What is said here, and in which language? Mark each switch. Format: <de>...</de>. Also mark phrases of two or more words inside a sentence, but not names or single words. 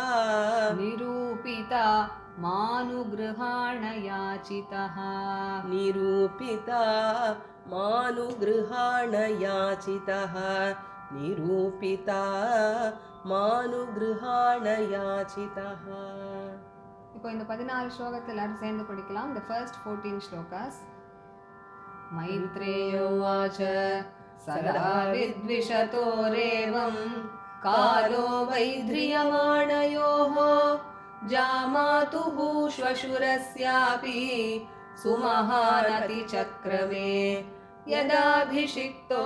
<sa>निरूपिता मानुगृहाण याचितः निरूपिता मानुगृहाण याचितः निरूपिता मानुगृहाण याचितः</sa> <ta>இப்போ இந்த 14 ஸ்லோகத்தை எல்லாரும் சேர்ந்து படிக்கலாம்.</ta> <en>The first 14 shlokas.</en> <sa>मैत्रेयोवाच सदा विद्विषतोरेवं कालो वैध्रियमाणयोः जामातुः श्वशुरस्यापि सुमहानतिचक्रमे यदाभिषिक्तो</sa>